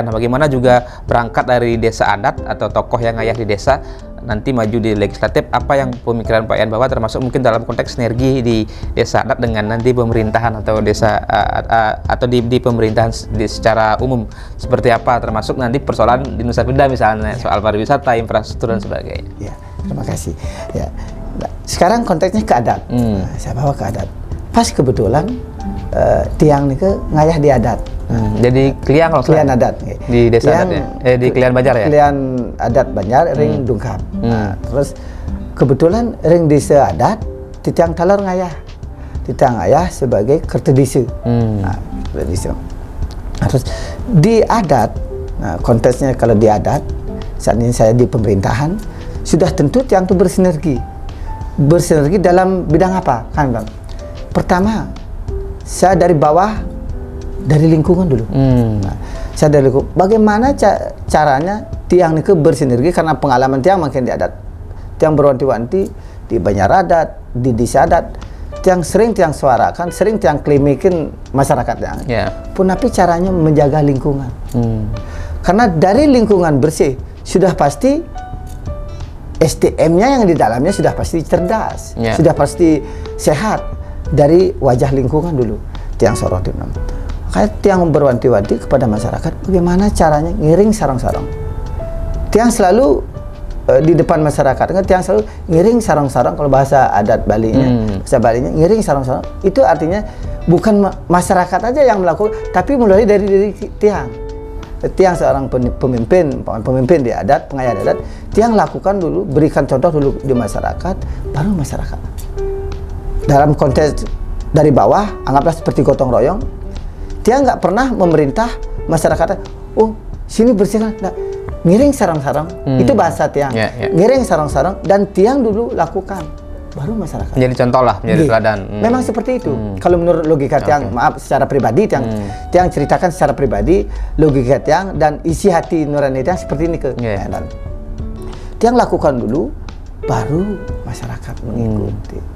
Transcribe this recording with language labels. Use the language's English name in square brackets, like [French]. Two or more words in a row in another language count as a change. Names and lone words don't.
[Indonesian] Bagaimana juga berangkat dari desa adat atau tokoh yang ngayah di desa, nanti maju di legislatif, apa yang pemikiran Pak Yan bawa, termasuk mungkin dalam konteks sinergi di desa adat dengan nanti pemerintahan atau desa atau di pemerintahan secara umum seperti apa, termasuk nanti persoalan di Nusa Penida misalnya soal pariwisata, infrastruktur dan sebagainya. Terima kasih. Nah, sekarang konteksnya ke adat. Saya bawa ke adat. Pas kebetulan tiang nih ke ngayah di adat. Jadi Kliang adat di desa adat ya? Di Klian Banjar ya? Klian adat Banjar, ring Dungkap. Nah, terus kebetulan ring desa adat [Balinese] titiang talor ngayah. Titiang ngayah [Indonesian] sebagai kertedisi. Nah, terus di adat, nah, konteksnya kalau di adat, saat ini saya di pemerintahan, sudah tentu tiang itu bersinergi. Bersinergi dalam bidang apa? Kan Bang? Pertama, saya dari bawah, dari lingkungan dulu. Nah, saya dari lingkungan. Bagaimana caranya tiang ini bersinergi, karena pengalaman tiang makin di adat. Tiang berwanti-wanti di Banjar adat, di desa adat. Tiang sering tiang suarakan, sering tiang klimikin masyarakatnya. Pun tapi caranya menjaga lingkungan. Karena dari lingkungan bersih, sudah pasti SDM-nya yang di dalamnya sudah pasti cerdas, sudah pasti sehat dari wajah lingkungan dulu. Tiang soroti. Kayak tiang berwanti-wanti kepada masyarakat bagaimana caranya [Balinese] ngiring sarang-sarang. [Indonesian] Tiang selalu di depan masyarakat, tiang selalu [Balinese] ngiring sarang-sarang, [Indonesian] kalau bahasa adat Balinya, bahasa Balinya [Balinese] ngiring sarang-sarang. [Indonesian] Itu artinya bukan masyarakat aja yang melakukan, tapi mulai dari diri tiang. Tiang seorang pemimpin di adat, pengayah adat, tiang lakukan dulu, berikan contoh dulu di masyarakat, baru masyarakat. Dalam konteks dari bawah, anggaplah seperti gotong royong. Dia nggak pernah memerintah masyarakatnya, oh sini bersihkan, nah, [Balinese] ngiring sarang-sarang, [Indonesian] itu bahasa [Balinese] tiang, ngiring sarang-sarang, [Indonesian] dan tiang dulu lakukan, baru masyarakat. Jadi contoh lah, menjadi teladan. Memang seperti itu. Kalau menurut logika tiang, maaf secara pribadi, tiang ceritakan secara pribadi, logika tiang dan isi hati nurani tiang seperti ini dan tiang lakukan dulu, baru masyarakat mengikuti.